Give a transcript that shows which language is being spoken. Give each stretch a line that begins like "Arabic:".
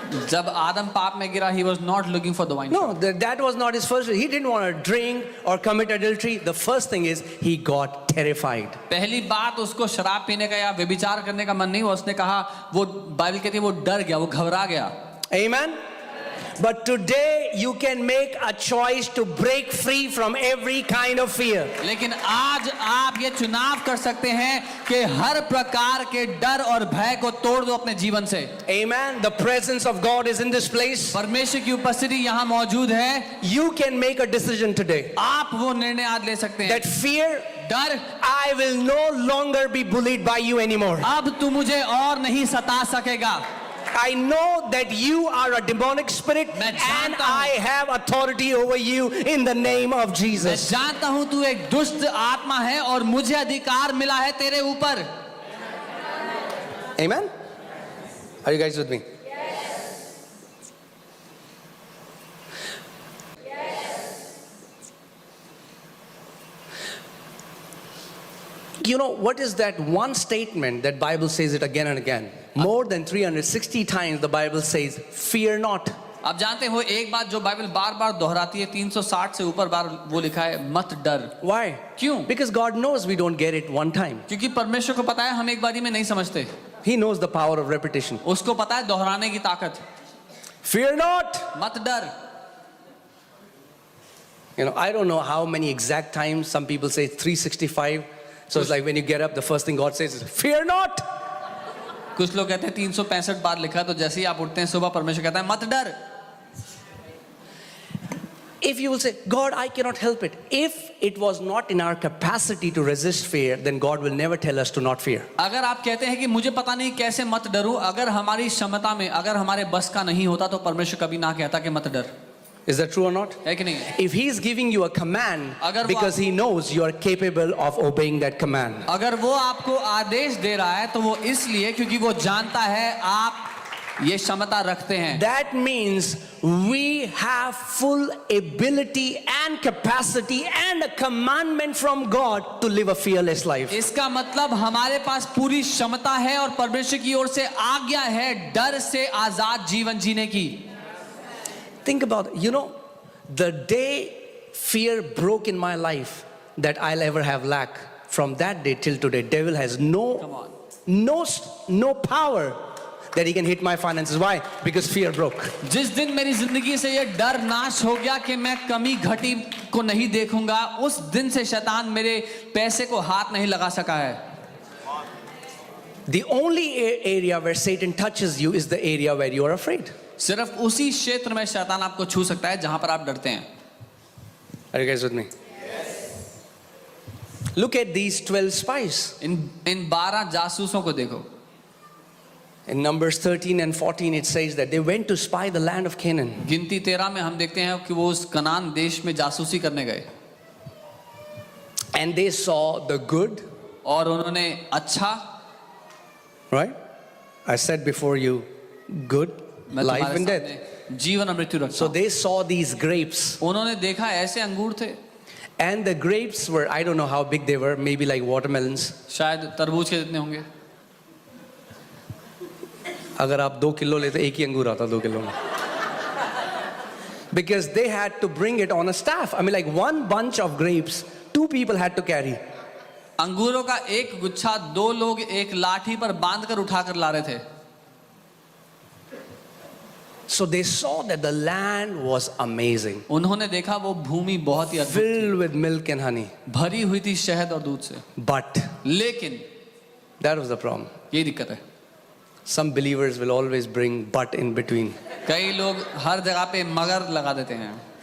Hindi: जब आदम पाप में गिरा,
English: he was not looking for the wine. No, that was not his first. He didn't want to drink or commit adultery. The first thing is he got terrified.
Hindi: पहली बात उसको शराब पीने का या व्यभिचार करने का मन नहीं हुआ. उसने कहा, वो बाइबल कहती है वो डर गया, वो घबरा गया.
English: Amen. But today you can make a choice to break free from every kind of fear.
Hindi: लेकिन आज आप ये चुनाव कर सकते हैं कि हर प्रकार के डर और भय को तोड़ दो अपने जीवन से.
English: Amen. The presence of God is in this place.
Hindi: परमेश्वर की उपस्थिति यहाँ मौजूद है.
English: You can make a decision today.
Hindi: आप वो निर्णय आज ले सकते हैं.
English: That fear,
Hindi: डर,
English: I will no longer be bullied by you anymore.
Hindi: अब तू मुझे और नहीं सता सकेगा.
English: I know that you are a demonic spirit
Hindi: मैं
English: and
Hindi: जानता हूँ.
English: I have authority over you in the name of
Hindi: मैं
English: Jesus.
Hindi: जानता हूँ तू एक दुष्ट आत्मा है और मुझे अधिकार मिला है तेरे ऊपर.
English: Amen. Are you guys with me? You know, what is that one statement that Bible says it again and again? More than 360 times the Bible says, fear not.
Hindi: आप जानते हो एक बात जो बाइबल बार बार दोहराती है, 360 से ऊपर बार वो लिखा है, मत डर.
English: Why?
Hindi: क्यों?
English: Because God knows we don't get it one time.
Hindi: क्योंकि परमेश्वर को पता है हम एक बारी में नहीं समझते.
English: He knows the power of repetition.
Hindi: उसको पता है दोहराने की ताकत.
English: Fear not.
Hindi: मत डर.
English: You know, I don't know how many exact times. Some people say 365. So it's like when you get up, the first thing God says is, fear not.
Hindi: कुछ लोग कहते हैं 365 बार लिखा है, तो जैसे ही आप उठते हैं सुबह परमेश्वर कहता है मत डर.
English: If you will say, God, I cannot help it. If it was not in our capacity to resist fear, then God will never tell us to not fear.
Hindi: अगर आप कहते हैं कि मुझे पता नहीं कैसे मत डरो, अगर हमारी क्षमता में, अगर हमारे बस का नहीं होता तो परमेश्वर कभी ना कहता कि मत डर.
English: Is that true or not?
Hindi: है कि नहीं?
English: If he is giving you a command
Hindi: अगर वो
English: because he knows you are capable of obeying that command.
Hindi: अगर वो आपको आदेश दे रहा है तो वो इसलिए क्योंकि वो जानता है आप ये क्षमता रखते हैं.
English: That means we have full ability and capacity and a commandment from God to live a fearless life.
Hindi: इसका मतलब हमारे पास पूरी क्षमता है और परमेश्वर की ओर से आज्ञा है डर से आजाद जीवन जीने की.
English: Think about it. You know, the day fear broke in my life that I'll ever have lack, from that day till today, devil has Come no on. power that he can hit my finances. Why? Because fear broke.
Hindi: जिस दिन मेरी जिंदगी से ये डर नाश हो गया कि मैं कमी घटी को नहीं देखूंगा, उस दिन से शैतान मेरे पैसे को हाथ नहीं लगा सका है.
English: The only area where Satan touches you is the area where you are afraid.
Hindi: सिर्फ उसी क्षेत्र में शैतान आपको छू सकता है जहां पर आप डरते हैं.
English: Are you guys with me? Look at these 12 spies.
Hindi: इन 12 जासूसों को देखो.
English: In Numbers 13 and 14 it says that they went to spy the land of Canaan.
Hindi: गिनती 13 में हम देखते हैं कि वो उस कनान देश में जासूसी करने गए.
English: And they saw the good.
Hindi: और उन्होंने अच्छा,
English: Right? I said before you, good,
Hindi: मैं
English: life
Hindi: तुम्हारे
English: and death.
Hindi: सामने जीवन और मृत्यु रखता
English: So
Hindi: हूं.
English: they saw these grapes.
Hindi: उन्होंने देखा ऐसे अंगूर थे,
English: And the grapes were, I don't know how big they were, maybe like watermelons.
Hindi: शायद तरबूज के जितने होंगे. अगर आप 2 किलो लेते एक ही अंगूर आता 2 किलो में.
English: Because they had to bring it on a staff. I mean, like one bunch of grapes, 2 people had to carry.
Hindi: अंगूरों का एक गुच्छा 2 लोग एक लाठी पर बांधकर उठाकर ला रहे थे.
English: So they saw that the land was amazing,
Hindi: उन्होंने देखा वो भूमि बहुत ही अद्भुत थी,
English: filled with milk and honey.
Hindi: भरी हुई थी शहद और दूध से.
English: But
Hindi: लेकिन
English: that was the problem.
Hindi: ये दिक्कत है,
English: Some believers will always bring but in between.
Hindi: कई लोग हर जगह पे मगर लगा देते हैं.